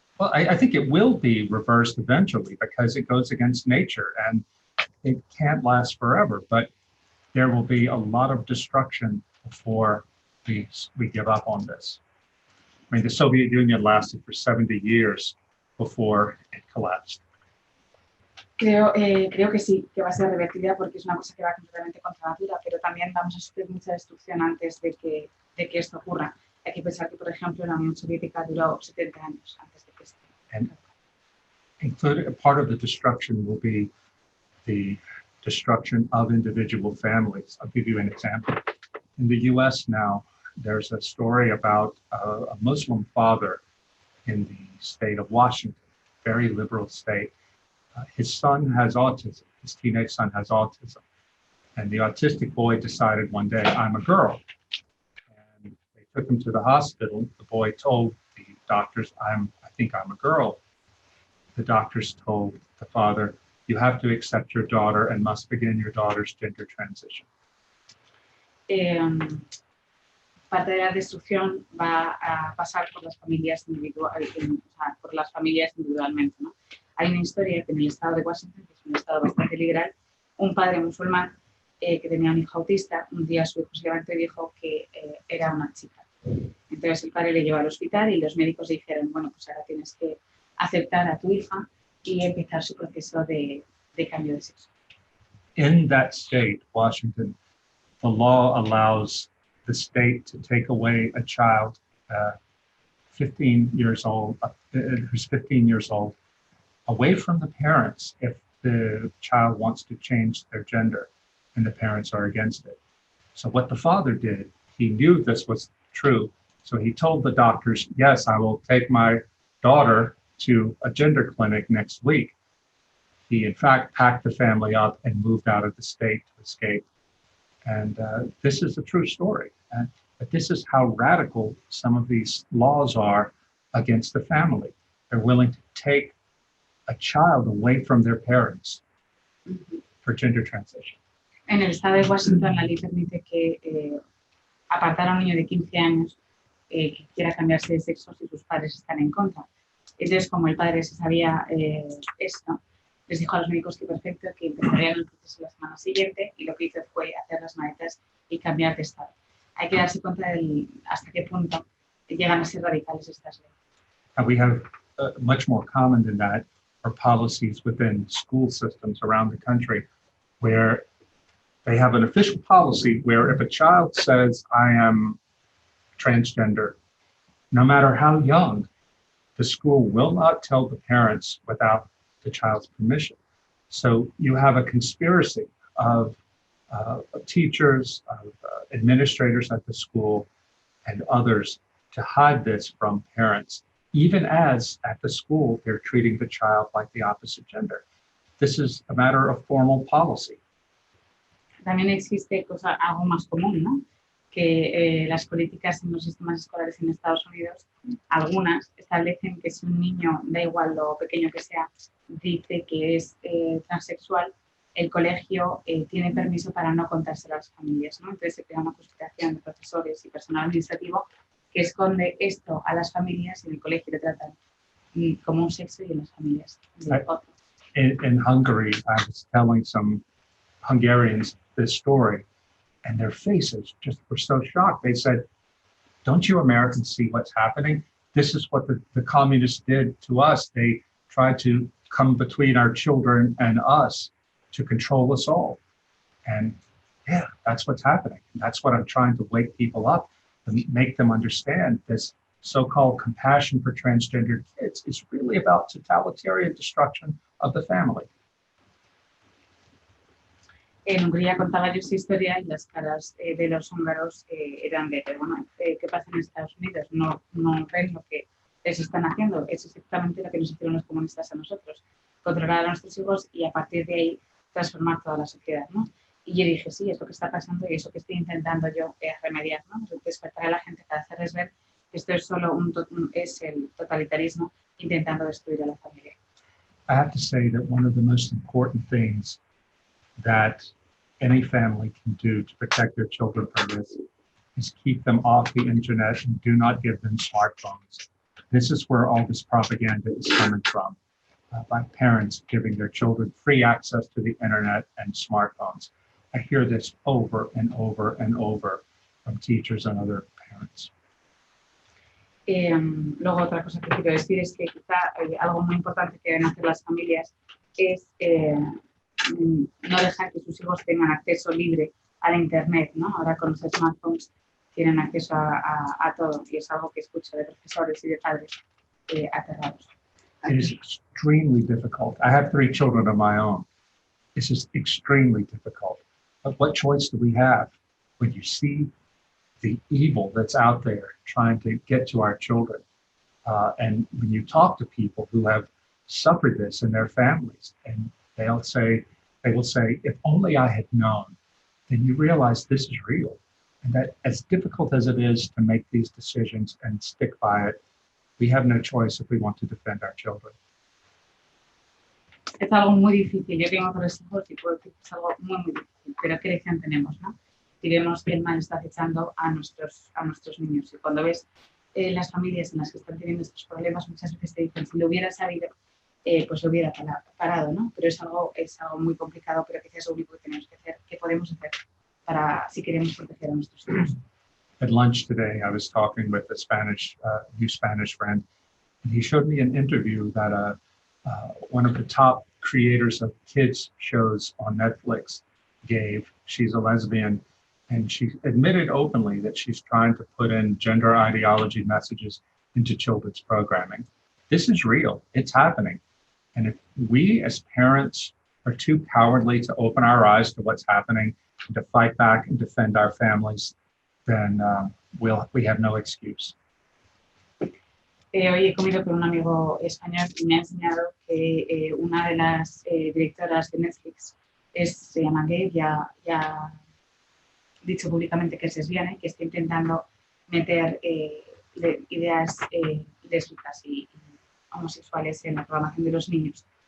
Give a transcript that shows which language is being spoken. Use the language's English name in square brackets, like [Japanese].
[English] Well, I think it will be reversed eventually because it goes against nature and it can't last forever, but there will be a lot of destruction before we give up on this. I mean, the Soviet Union lasted for 70 years before it collapsed. [Spanish] Creo que sí, que va a ser revertida porque es una cosa que va completamente contra natura, pero también vamos a sufrir mucha destrucción antes de que esto ocurra. Hay que pensar que, por ejemplo, la Unión Soviética duró 70 años antes de que esto. [English] And included, part of the destruction will be the destruction of individual families. I'll give you an example. In the US now, there's a story about a Muslim father in the state of Washington, very liberal state. His son has autism, his teenage son has autism. And the autistic boy decided one day, I'm a girl. And they took him to the hospital. The boy told the doctors, I think I'm a girl. The doctors told the father, you have to accept your daughter and must begin your daughter's gender transition. [Spanish] Parte de la destrucción va a pasar por las familias individualmente, ¿no? Hay una historia que en el estado de Washington, que es un estado bastante liberal, un padre musulmán que tenía un hijo autista, un día su hijo se levantó y dijo que era una chica. Entonces el padre le llevó al hospital y los médicos le dijeron, bueno, pues ahora tienes que aceptar a tu hija y empezar su proceso de cambio de sexo. [English] In that state, Washington, the law allows the state to take away a child 15 years old, who's 15 years old, away from the parents if the child wants to change their gender and the parents are against it. So what the father did, he knew this was true. So he told the doctors, yes, I will take my daughter to a gender clinic next week. He, in fact, packed the family up and moved out of the state to escape. And this is a true story. But this is how radical some of these laws are against the family. They're willing to take a child away from their parents for gender transition. [Spanish] En el estado de Washington, la ley permite que apartar a un niño de 15 años que quiera cambiarse de sexo si sus padres están en contra. Entonces, como el padre se sabía esto, les dijo a los médicos que perfecto, que empezarían el proceso la semana siguiente, y lo que hizo fue hacer las maletas y cambiar de estado. Hay que darse cuenta hasta qué punto llegan a ser radicales estas leyes. [English] And we have much more common than that are policies within school systems around the country where they have an official policy where if a child says, I am transgender, no matter how young, the school will not tell the parents without the child's permission. So you have a conspiracy of teachers, of administrators at the school, and others to hide this from parents, even as at the school they're treating the child like the opposite gender. This is a matter of formal policy. [Spanish] También existe algo más común, ¿no? Que las políticas en los sistemas escolares en Estados Unidos, algunas establecen que si un niño, da igual lo pequeño que sea, dice que es transexual, el colegio tiene permiso para no contárselo a las familias, ¿no? Entonces se crea una conspiración de profesores y personal administrativo que esconde esto a las familias y en el colegio le tratan como un sexo y en las familias de otro. [English] In Hungary, I was telling some Hungarians this story, and their faces just were so shocked. They said, don't you Americans see what's happening? This is what the communists did to us. They tried to come between our children and us to control us all. And yeah, that's what's happening. And that's what I'm trying to wake people up and make them understand. This so-called compassion for transgender kids is really about totalitarian destruction of the family. [Spanish] En Hungría contaba yo esa historia y las caras de los húngaros eran de, bueno, ¿qué pasa en Estados Unidos? No ven lo que les están haciendo. Es exactamente lo que nos hicieron los comunistas a nosotros. Controlar a nuestros hijos y a partir de ahí transformar toda la sociedad, ¿no? Y yo dije, sí, es lo que está pasando y eso que estoy intentando yo remediar, ¿no? Despertar a la gente para hacerles ver que esto es solo es el totalitarismo intentando destruir a la familia. [English] I have to say that one of the most important things that any family can do to protect their children from this is keep them off the internet and do not give them smartphones. This is where all this propaganda is coming from, by parents giving their children free access to the internet and smartphones. I hear this over and over and over from teachers and other parents. [Spanish] Luego otra cosa que quiero decir es que quizá algo muy importante que deben hacer las familias es no dejar que sus hijos tengan acceso libre a la internet, ¿no? Ahora con los smartphones tienen acceso a todo y es algo que escucho de profesores y de padres aterrados. [English] It is extremely difficult. I have 3 children of my own. This is extremely difficult. But what choice do we have when you see the evil that's out there trying to get to our children? And when you talk to people who have suffered this in their families, and they will say, if only I had known, then you realize this is real. And that as difficult as it is to make these decisions and stick by it, we have no choice if we want to defend our children. [Spanish] Es algo muy difícil. Yo tengo 3 hijos y puedo decir que es algo muy, muy difícil. Pero ¿qué elección tenemos, no? Si vemos que el mal está acechando a nuestros niños. Y cuando ves las familias en las que están teniendo estos problemas, muchas veces te dicen, si lo hubiera sabido, pues lo hubiera parado, ¿no? Pero es algo muy complicado, pero quizás es lo único que tenemos que hacer, que podemos hacer si queremos proteger a nuestros hijos. [English] At lunch today, I was talking with a new Spanish friend, and he showed me an interview that one of the top creators of kids shows on Netflix gave. She's a lesbian, and she admitted openly that she's trying to put in gender ideology messages into children's programming. This is real. It's happening. And if we as parents are too cowardly to open our eyes to what's happening and to fight back and defend our families, then we have no excuse. [Spanish] Hoy he comido con un amigo español y me ha enseñado que una de las directoras de Netflix se llama Gabe, ya ha dicho públicamente que es lesbiana y que está intentando meter ideas lésbicas y homosexuales en la programación de los niños.